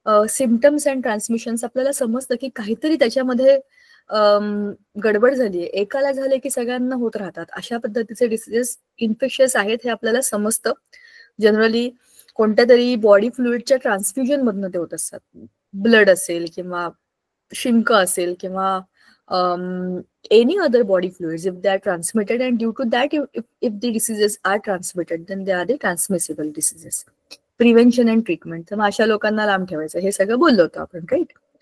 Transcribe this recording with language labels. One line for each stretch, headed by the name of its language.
Marathi: Symptoms and transmissions आपल्याला समजतं की काहीतरी त्याच्यामध्ये गडबड झालीये, एकाला झाले की सगळ्यांना होत राहतात. अशा पद्धतीचे डिसीजेस इन्फेक्शियस आहेत हे आपल्याला समजतं. जनरली कोणत्या तरी बॉडी फ्लुइडच्या ट्रान्सफ्युजन मधनं ते होत असतात. ब्लड असेल किंवा शिंक असेल किंवा
English: any other body fluids, if they are transmitted, and due to that, if the diseases are transmitted, then they are the transmissible diseases.
Marathi: Prevention and treatment, तर मग अशा लोकांना लांब ठेवायचं, हे सगळं बोललो होतो आपण, राईट.